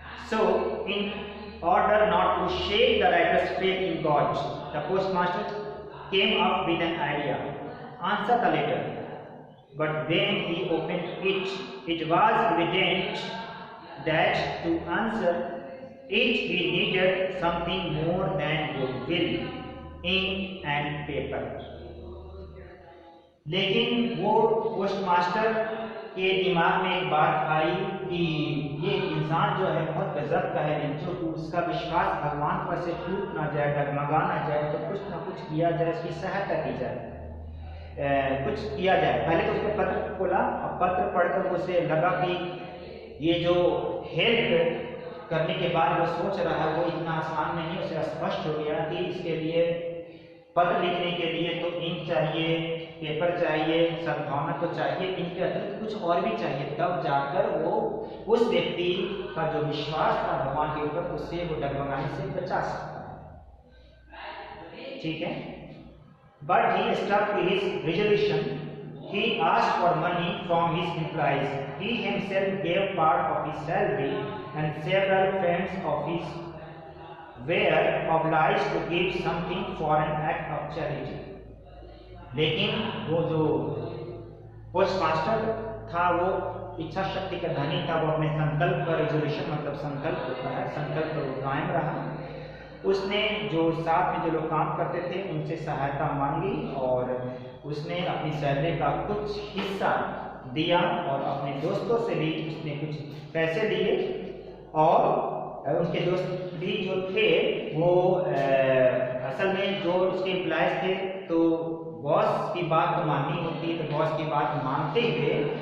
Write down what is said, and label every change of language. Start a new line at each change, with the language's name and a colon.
English: So, in order not to shake the writer's faith in God, the postmaster came up with an idea. Answer the letter. But when he opened it, it was evident that to answer it he needed something more than goodwill, ink and paper.
Hindi: लेकिन वो postmaster के दिमाग में एक बात आई कि ये इंसान जो है बहुत गजब का है, जो उसका विश्वास भगवान पर से टूट ना जाए, डगमगा ना जाए, तो कुछ ना कुछ किया जाए, उसकी सहायता की जाए, कुछ किया जाए। पहले तो उसने पत्र खोला और पत्र पढ़कर उसे लगा कि ये जो हेल्प करने के बाद वो सोच रहा है वो इतना आसान नहीं। उसे स्पष्ट हो गया कि इसके लिए, पत्र लिखने के लिए तो इंक चाहिए, पेपर चाहिए, सद्भावना तो चाहिए, इनके अतिरिक्त कुछ और भी चाहिए, तब जाकर वो उस व्यक्ति का जो विश्वास था भगवान के ऊपर, उससे वो डगमगाने से बचा सकता है, ठीक है।
English: But he stuck to his resolution. He asked for money from his employees. He himself gave part of his salary, and several friends of his were obliged to give something for an act of charity.
Hindi: लेकिन वो जो postmaster था वो इच्छा शक्ति का धनी था, वो अपने संकल्प का, रिजोल्यूशन मतलब संकल्प होता है, संकल्प पर कायम रहा। उसने जो साथ में जो लोग काम करते थे उनसे सहायता मांगी और उसने अपनी सैलरी का कुछ हिस्सा दिया और अपने दोस्तों से भी उसने कुछ पैसे लिए, और उसके दोस्त भी जो थे वो असल में जो उसके एम्प्लॉयज थे, तो बॉस की बात तो माननी होती है, तो बॉस की बात मानते हुए